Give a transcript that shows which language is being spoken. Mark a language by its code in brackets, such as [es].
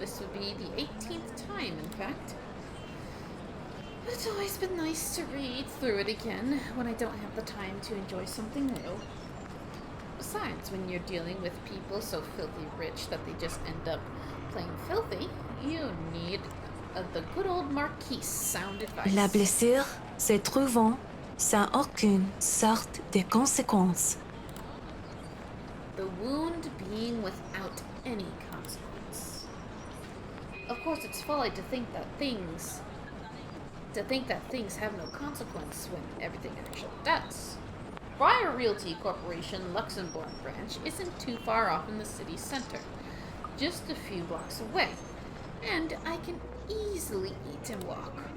[en] This would be the 18th time, in fact. It's always been nice to read through it again when I don't have the time to enjoy something new. Besides, when you're dealing with people so filthy rich that they just end up playing filthy, you need the good old Marquise sound advice. [fr] La blessure se trouvant sans aucune sorte de conséquence. [en] The wound being without any consequence. Of course, it's folly to think that things have no consequence when everything actually does. Briar Realty Corporation Luxembourg branch isn't too far off in the city center, just a few blocks away, and I can easily eat and walk.